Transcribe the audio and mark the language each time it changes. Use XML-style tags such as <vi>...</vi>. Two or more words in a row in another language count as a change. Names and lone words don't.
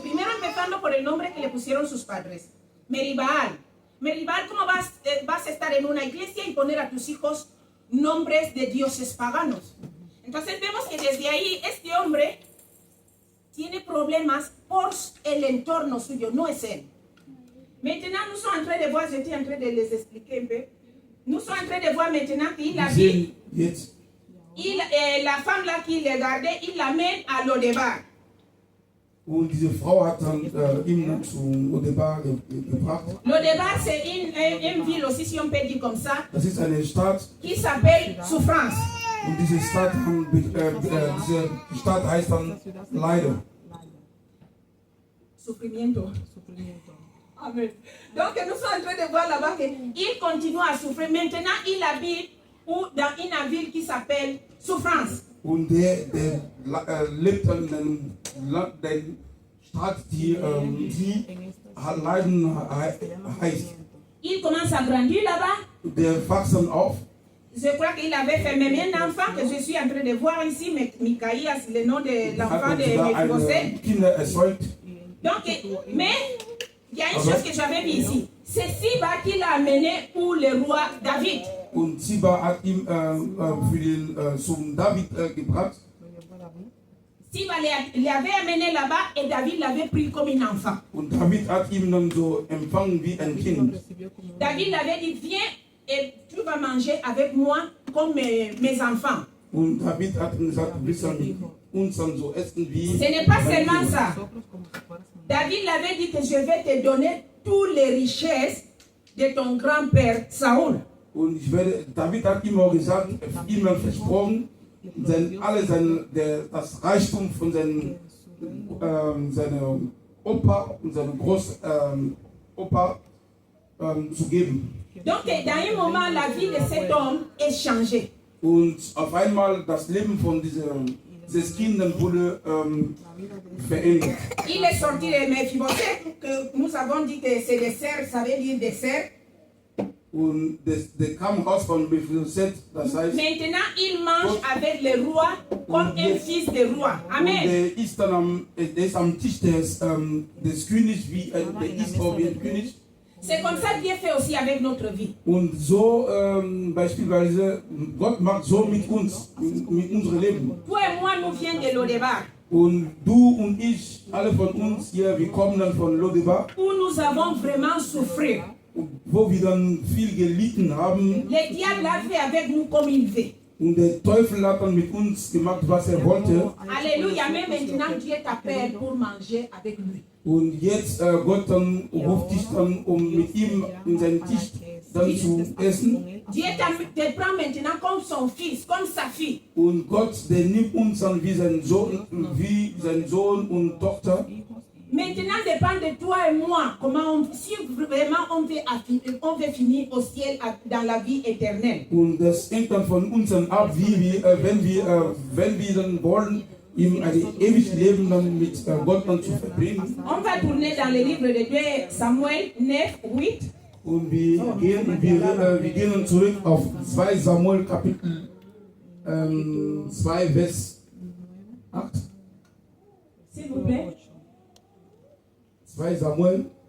<es>Primero empezando por el nombre que le pusieron sus padres. Meribal. Meribal, ¿cómo vas a estar en una iglesia y poner a tus hijos nombres de dioses paganos? Entonces vemos que desde ahí este hombre tiene problemas por el entorno suyo, no es él.</es> <fr>Maintenant, nous sommes en train de voir, j'étais en train de les expliquer un peu. Nous sommes en train de voir maintenant qu'il a dit, la femme là qui le gardait, il l'amène à Lodebar.</fr> <de>Und diese Frau hat dann ihn dann zu Lodebar gebracht.</de> <fr>Lodebar, c'est une ville aussi, si on peut dire comme ça,</fr> <de>Das ist eine Stadt.</de> <fr>qui s'appelle Souffrance.</fr> <de>Und diese Stadt heißt dann Leiden.</de> <es>Sufrimiento. Amen.</es> <fr>Donc nous sommes en train de voir là-bas qu'il continue à souffrir. Maintenant, il habite dans une ville qui s'appelle Souffrance.</fr> <de>Und der lebt in einer Stadt, die Leiden heißt.</de> <fr>Il commence à grandir là-bas.</fr> <de>Der wächst dann auf.</de> <fr>Je crois qu'il avait fait même un enfant que je suis en train de voir ici, Mikaïas, le nom de l'enfant de Mephibosheth.</fr> <de>Kinder erzeugt.</de> <fr>Donc, mais il y a une chose que j'avais vu ici. C'est Siba qui l'a amené pour le roi David.</fr> <de>Und Ziba hat ihn zum David gebracht.</de> <fr>Siba l'avait amené là-bas et David l'avait pris comme un enfant.</fr> <de>Und David hat ihn dann so empfangen wie ein Kind.</de> <fr>David l'avait dit, viens et tu vas manger avec moi comme mes enfants.</fr> <de>Und David hat gesagt, du bist dann mit uns dann so essen wie.</de> <fr>Ce n'est pas seulement ça. David l'avait dit que je vais te donner toutes les richesses de ton grand-père Saul.</fr> <de>Und David hat ihm auch gesagt, ihm versprochen, das Reichtum von seinem Opa und seinem Großopa zu geben.</de> <fr>Donc, dans un moment, la vie de cet homme est changée.</fr> <de>Und auf einmal das Leben von dieses Kindes wurde verändert.</de> <fr>Il est sorti de Mephibosheth, que nous avons dit que c'est des serfs, ça veut dire des serfs.</fr> <de>Und der kam raus von Mephibosheth, das heißt.</de> <fr>Maintenant, il mange avec le roi comme un fils de roi. Amen.</fr> <de>Und der ist am Tisch des Königs, der ist auch wie ein König.</de> <fr>C'est comme ça que Dieu fait aussi avec notre vie.</fr> <de>Und so beispielsweise, Gott macht so mit uns, mit unserem Leben.</de> <fr>Toi et moi, nous venons de Lodebar.</fr> <de>Und du und ich, alle von uns hier, wir kommen dann von Lodebar.</de> <fr>Où nous avons vraiment souffert.</fr> <de>wo wir dann viel gelitten haben.</de> <fr>Le diable a fait avec nous comme il veut.</fr> <de>Und der Teufel hat dann mit uns gemacht, was er wollte.</de> <fr>Alléluia, mais maintenant Dieu t'appelle pour manger avec lui.</fr> <de>Und jetzt Gott dann ruft dich dann, mit ihm in seinen Tisch dann zu essen.</de> <fr>Dieu te prend maintenant comme son fils, comme sa fille.</fr> <de>Und Gott, der nimmt uns dann wie sein Sohn und Tochter.</de> <fr>Maintenant dépend de toi et moi si vraiment on veut finir au ciel dans la vie éternelle.</fr> <de>Und das hängt dann von uns dann ab, wenn wir dann wollen, ihm ein ewiges Leben dann mit Gott dann zu verbringen.</de> <fr>On va tourner dans le livre de 2 Samuel 9, 8.</fr> <de>Und wir gehen dann zurück auf 2 Samuel Kapitel 2 Vers 8.</de> <fr>S'il vous plaît. 2 Samuel.</fr>